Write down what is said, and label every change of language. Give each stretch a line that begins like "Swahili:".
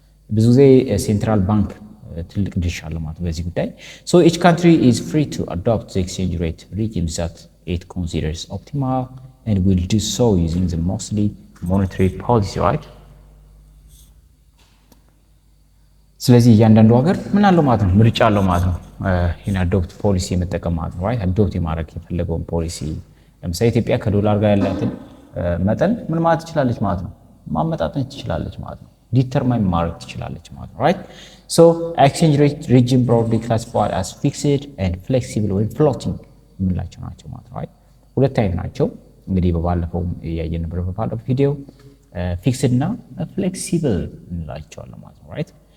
Amharic: ብዙ ጊዜ ሴንትራል ባንክ ትልቅ ድርሻ አለው ማለት ነው በዚህ ጉዳይ።
English: so each country is free to adopt the exchange rate regime that it considers optimal and will do so using the mostly monetary policy, right?
Amharic: ስለዚህ እያንዳንዱ ሀገር ምን አለው ማለት ነው ምርጫ አለው ማለት ነው ይሄን አዶፕት ፖሊሲ የመጠቀም ማለት ነው,
English: right?
Amharic: አዶፕት የማድረግ የፈለገውን ፖሊሲ ለምሳሌ ኢትዮጵያ ከዶላር ጋር ያላትን መጠን ምን ማለት ትችላለች ማለት ነው ማመጣጠን ትችላለች ማለት ነው ዲተርማይን ማድረግ ትችላለች ማለት ነው,
English: right? so exchange rate regime broadly classified as fixed and flexible ወይ floating
Amharic: የምንላቸው ናቸው ማለት ነው,
English: right?
Amharic: ሁለት አይነት ናቸው እንግዲህ በባለፈው ያየን ነበር በባለፈው ቪዲዮ ፊክስድ እና ፍሌክሲብል እንላቸዋለን ማለት ነው,
English: right?